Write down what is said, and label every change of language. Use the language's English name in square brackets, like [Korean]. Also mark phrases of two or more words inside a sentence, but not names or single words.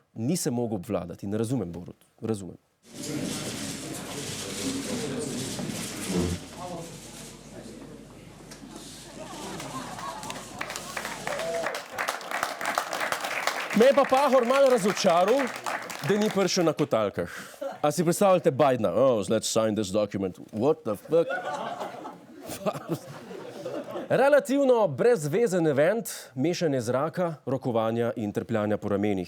[Slovenian] Ni se mogel obvladati in razumem, Borut, razumem. Me je pa Pahor malo razočaral, da ni prišel na kotalkah. A si predstavljate Bidena? [English] Oh, let's sign this document. What the fuck? [Slovenian] Relativno brezvezen event, mešanje zraka, rokovanja in trpljanja po ramenih.